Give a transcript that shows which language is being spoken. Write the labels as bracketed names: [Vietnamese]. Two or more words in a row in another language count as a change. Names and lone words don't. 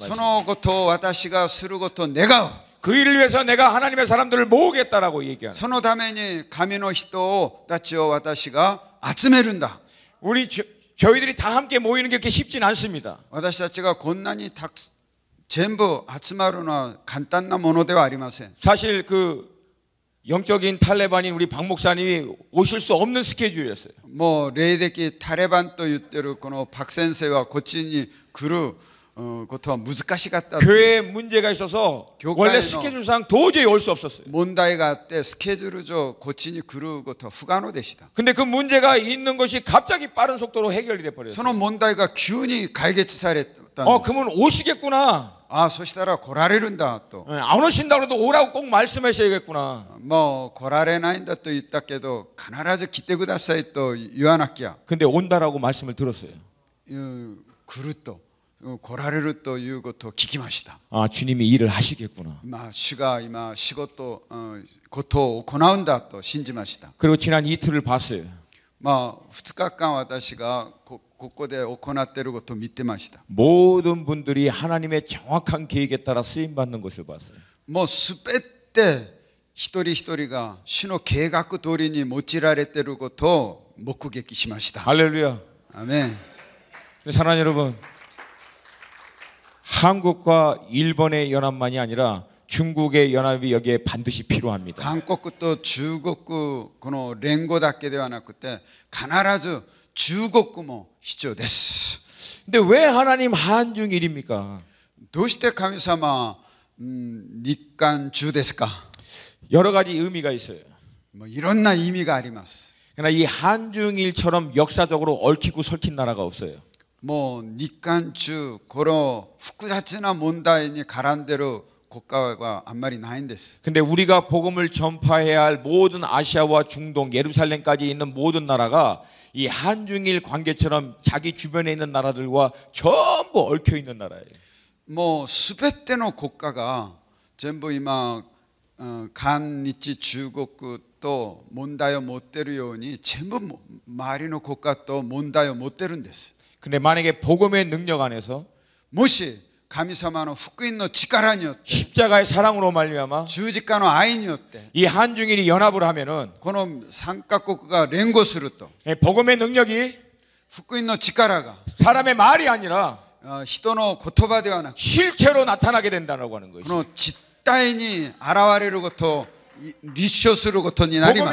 [Japanese] そ [Korean] 말씀. [Japanese] のことを私がすることを願う。 [Korean] 그 일을 위해서 내가 하나님의 사람들을 모으겠다라고 얘기하는. [Japanese] そのために神の人たちを私が集めるんだ。 [Korean] 우리 저희들이 다 함께 모이는 게 그렇게 쉽진 않습니다. [Japanese] 私たちがこんなに全部集まるのは簡単なものではありません。 [Korean] 사실 그 영적인 탈레반인 우리 박 목사님이 오실 수 없는 스케줄이었어요. [Japanese] もう霊的タレバンと言ってるこのパク先生はこっちに来ることは難しかった。 [Korean] 교회에 문제가 있어서 원래 교회의 스케줄상 도저히 올 수 없었어요. [Japanese] 問題があってスケジュール上こっちに来ることは不可能でした。 [Korean] 근데 그 문제가 있는 것이 갑자기 빠른 속도로 해결이 돼 [Japanese] そ [Korean] 버렸어요. [Japanese] の問題が急に解決されたんです。 [Korean] 그러면 오시겠구나. [Japanese] そしたら来られるんだと。 [Korean] 안 오신다고 해도 오라고 꼭 말씀하셔야겠구나. [Japanese] もう来られないんだと言ったけど必ず来てくださいと言わなきゃ。 [Korean] 근데 온다라고 말씀을 들었어요. [Japanese] 来ると来られるということを聞きました。 [Korean] 주님이 일을 하시겠구나. [Japanese] 主が今仕事ことを行うんだと信じました。 [Korean] 그리고 지난 이틀을 봤어요. [Japanese] 2 日間私がここで行っていることを見てました。 [Korean] 모든 분들이 하나님의 정확한 계획에 따라 쓰임 받는 것을 봤어요. [Japanese] もうすべて一人一人が主の計画通りに用いられていることを目撃しました。 [Korean] 할렐루야. [Japanese] アメン。 [Korean] 사랑하는 여러분, 한국과 일본의 연합만이 아니라 중국의 연합이 여기에 반드시 필요합니다. [Japanese] 韓国と中国この連合だけではなくて必ず中国も必要です。 [Korean] 근데 왜 하나님 한중일입니까? [Japanese] どうして神様日韓中ですか。 [Korean] 여러 가지 의미가 있어요. [Japanese] もういろんな意味があります。 [Korean] 그러나 이 한중일처럼 역사적으로 얽히고 설킨 나라가 없어요. [Japanese] もう日韓中この複雑な問題に絡んでる国家はあんまりないんです。 [Korean] 근데 우리가 복음을 전파해야 할 모든 아시아와 중동, 예루살렘까지 있는 모든 나라가 이 한중일 관계처럼 자기 주변에 있는 나라들과 전부 얽혀 있는 나라예요. [Japanese] もうすべての国家が全部今韓日中国と問題を持っているように全部周りの国家と問題を持ってるんです。 [Korean] 근데 만약에 복음의 능력 안에서 [Japanese] もし神様の福音の力によって [Korean] 십자가의 사랑으로 말미암아 [Japanese] 十字架の愛によって [Korean] 이 한중일이 연합을 하면은 [Japanese] この3カ国が連合すると [Korean] 복음의 능력이 [Japanese] 福音の力が [Korean] 사람의 말이 아니라 [Japanese] 人の言葉ではなく [Korean] 실체로 나타나게 된다고 하는 [Japanese] こ [Korean] 것이죠. [Japanese] の実体に現れることを立証することになりま